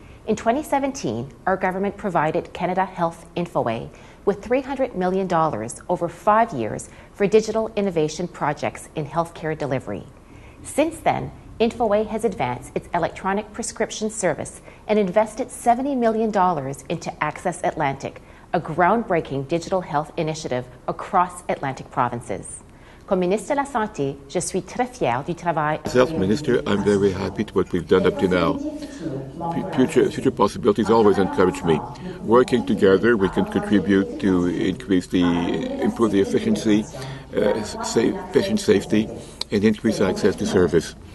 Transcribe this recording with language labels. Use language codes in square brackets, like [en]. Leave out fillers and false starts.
[en] In 2017, our government provided Canada Health Infoway with $300 million over 5 years for digital innovation projects in healthcare delivery. Since then, Infoway has advanced its electronic prescription service and invested $70 million into Access Atlantic, a groundbreaking digital health initiative across Atlantic provinces. [fr] Comme ministre de la Santé, je suis très fière du travail. [en] As Health Minister, I'm very happy to what we've done up to now. Future possibilities always encourage me. Working together, we can contribute to improve the efficiency, patient safety, and increase access to service.